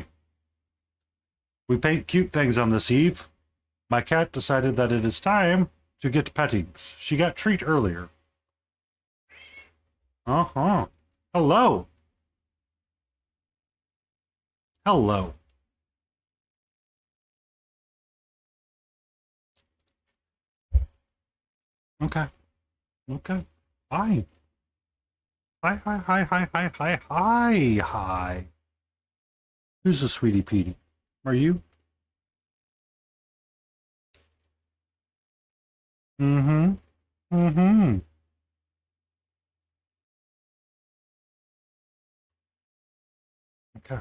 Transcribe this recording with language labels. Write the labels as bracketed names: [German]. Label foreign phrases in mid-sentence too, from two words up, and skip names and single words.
[English] We paint cute things on this eve. My cat decided that it is time to get pettings. She got treat earlier. Uh-huh. Hello. Hello. Okay. Okay. Hi. Hi, hi, hi, hi, hi, hi, hi, hi. Who's a sweetie Petey? Are you? Mm-hmm. Mm-hmm. Okay.